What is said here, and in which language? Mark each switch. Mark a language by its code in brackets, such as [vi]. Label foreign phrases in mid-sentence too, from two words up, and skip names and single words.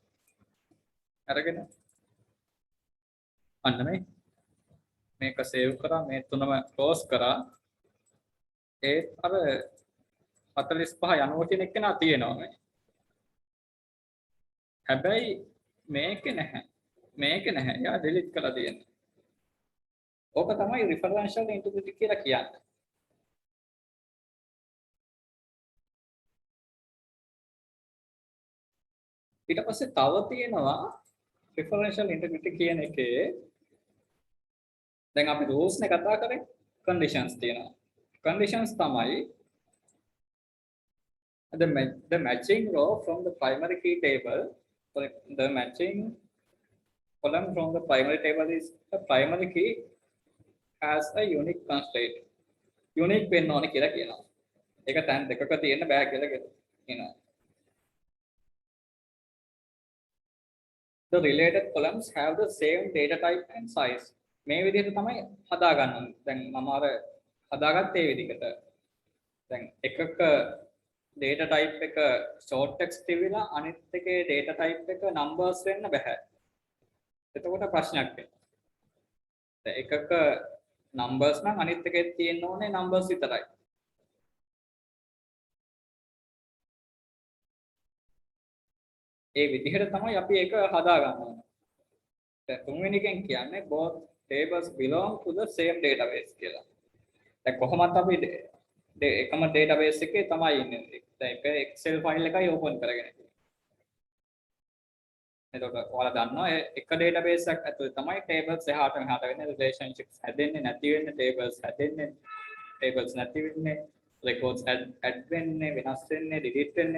[si] අරගෙන අන්න මේක save කරා මේ තුනම close කරා. ඒ අර 45 90 කියන එක නා තියෙනවා මේ. හැබැයි මේකේ නැහැ. මේකේ නැහැ. යා delete කරලා තියෙනවා. ඕක තමයි [en] referential integrity [si] කියලා කියන්නේ. ඊට පස්සේ තව තියෙනවා [en] referential integrity [si] කියන එකේ දැන් අපි rules නේ කතා කරේ conditions තියෙනවා. [en] conditions තමයි the matching row from the primary key table the matching column from the primary table is the primary key has a unique constraint. [si] යුනික් වෙන්න ඕනේ කියලා කියනවා. ඒක තැන් දෙකක තියෙන්න බෑ කියලා කියනවා. [en] The related columns have the same data type and size. [si] මේ විදිහට තමයි හදා ගන්න ඕනේ. දැන් මම අර හදාගත්තේ මේ විදිහට. දැන් එකක [en] data type [si] එක [en] short text [si] තිබිලා අනිත් එකේ [en] data type [si] එක numbers වෙන්න බෑ. එතකොට ප්‍රශ්නයක් වෙනවා. දැන් එකක numbers නම් අනිත් එකේ තියෙන්න ඕනේ numbers විතරයි. ඒ විදිහට තමයි අපි ඒක හදා ගන්න ඕනේ. දැන් තුන්වෙනි එකෙන් කියන්නේ [en] both tables belong to the same database කියලා. [si] දැන් කොහොමද අපි එකම database එකේ තමයි ඉන්නේ. දැන් එක [en] Excel file [si] එකයි open කරගෙන ඉන්නේ. එතකොට ඔයාලා දන්නවා එක database එකක් ඇතුලේ තමයි tables එහාට මෙහාට වෙන්නේ, relationships හැදෙන්නේ නැති වෙන්නේ, tables හැදෙන්නේ, tables නැති වෙන්නේ, [en] records add [si] වෙන්නේ, වෙනස් වෙන්නේ, delete වෙන්නේ.